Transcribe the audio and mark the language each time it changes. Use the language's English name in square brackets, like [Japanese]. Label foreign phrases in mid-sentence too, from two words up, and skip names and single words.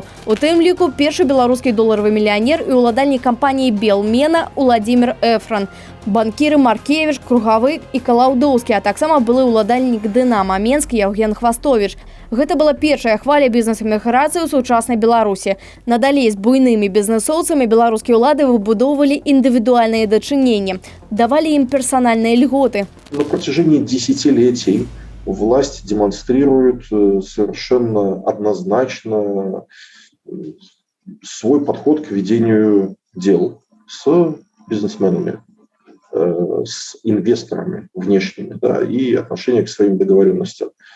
[Belarusian] У тым ліку першы беларускі доларавы мільянер і ўладальнік кампаніі «Белмена» Уладзімір Эфран, банкіры Маркевіч, Кругавы і Калаўдоўскі, а таксама былы ўладальнік «Дынама» Менск Яўген Хвастовіч. Гэта была першая хваля бізнес-эміграцыі ў сучаснай Беларусі. Надалей з буйнымі бізнэсоўцамі беларускія ўлады выбудоўвалі індывідуальныя дачыненні, давалі ім персанальныя льготы. [Russian] На протяжении десятилетий власть демонстрирует совершенно однозначно свой подход к ведению дел с бизнесменами, с инвесторами внешними, да, и отношение к своим договоренностям.